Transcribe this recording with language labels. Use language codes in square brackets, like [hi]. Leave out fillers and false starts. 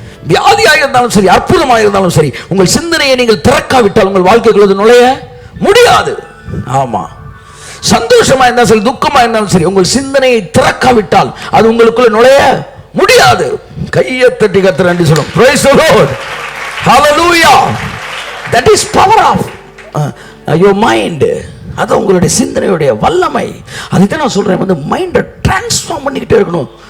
[ta] வியாதியாக இருந்தாலும் சரி, அற்புதமாக இருந்தாலும் சரி, உங்கள் சிந்தனையை நீங்கள் திறக்காவிட்டால் உங்கள் வாழ்க்கைக்குள் அது நுழைய முடியாது. ஆமா, சந்தோஷமா இருந்தாலும் சரி, துக்கமா இருந்தாலும் சரி, உங்கள் சிந்தனையை திறக்காவிட்டால் அது உங்களுக்குள்ள நுழைய முடியாது. கையை தட்டி கர்த்தருக்கு நன்றி சொல்லுங்க. [en] Praise the Lord. Hallelujah. That is power of your mind. [ta] அது உங்களுடைய சிந்தனையுடைய வல்லமை. அதுதான் நான் சொல்றேன், மைண்டை டிரான்ஸ்ஃபார்ம் பண்ணிக்கிட்டே இருக்கணும்.